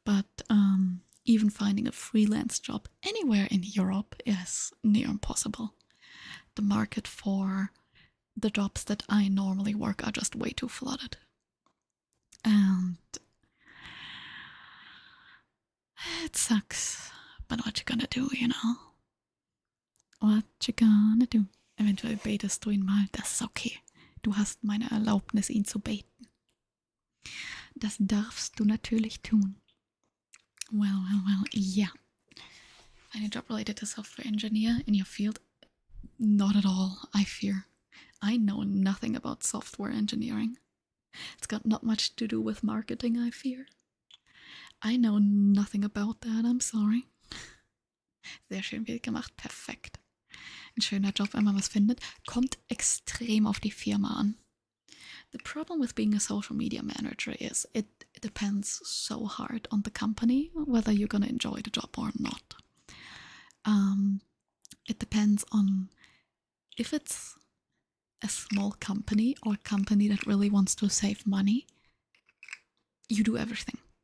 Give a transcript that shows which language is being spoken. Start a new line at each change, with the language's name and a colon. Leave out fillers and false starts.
English: But even finding a freelance job anywhere in Europe is near impossible. The market for the jobs that I normally work are just way too flooded. And it sucks. But what you gonna do, you know? What you gonna do?
German: Eventuell baitest du ihn mal, das ist okay. Du hast meine Erlaubnis, ihn zu baiten. Das darfst du natürlich tun.
English: Well, yeah. Any job related to software engineer in your field? Not at all, I fear. I know nothing about software engineering. It's got not much to do with marketing, I fear. I know nothing about that, I'm sorry.
German: Sehr schön Bild gemacht, perfekt. Ein schöner Job, wenn man was findet. Kommt extrem auf die Firma an.
English: The problem with being a social media manager is it depends so hard on the company whether you're gonna enjoy the job or not. It depends on if it's a small company or a company that really wants to save money. You do everything.